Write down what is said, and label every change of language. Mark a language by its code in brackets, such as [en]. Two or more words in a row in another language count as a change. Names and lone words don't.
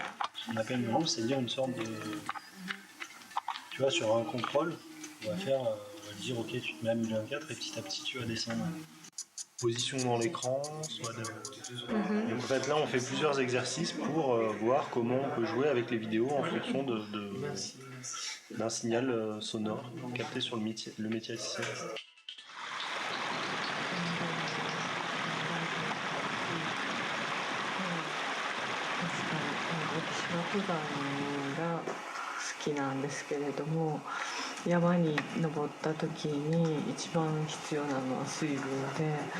[fr] Ce qu'on appelle une rampe, c'est-à-dire une sorte de... Tu vois, sur un contrôle, on va dire ok, tu te mets à 1024 et petit à petit tu vas descendre. Position dans l'écran, soit de... Et en fait là on fait plusieurs exercices pour voir comment on peut jouer avec les vidéos en fonction d'un signal sonore capté sur le métier à tisser. [ja] 山に登った時に一番必要なのは水分で、